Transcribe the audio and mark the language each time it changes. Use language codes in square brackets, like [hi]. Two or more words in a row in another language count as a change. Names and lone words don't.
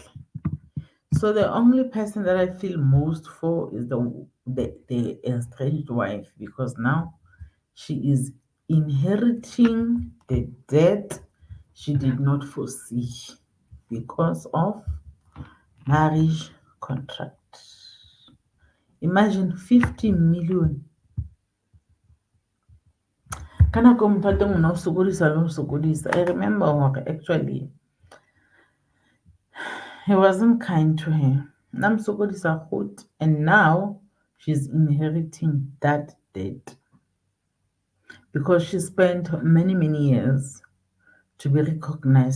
[en] So the only person that I feel most for is the estranged wife, because now she is inheriting the debt she did not foresee because of marriage contract. Imagine 50 million. [st] Kana ko motho wa teng o ne o sokodisa le ho sokodisa. [en] I remember actually he wasn't kind to her. [st] Nam sokodisa [en] good, and now she's inheriting that debt because she spent many years to be recognized.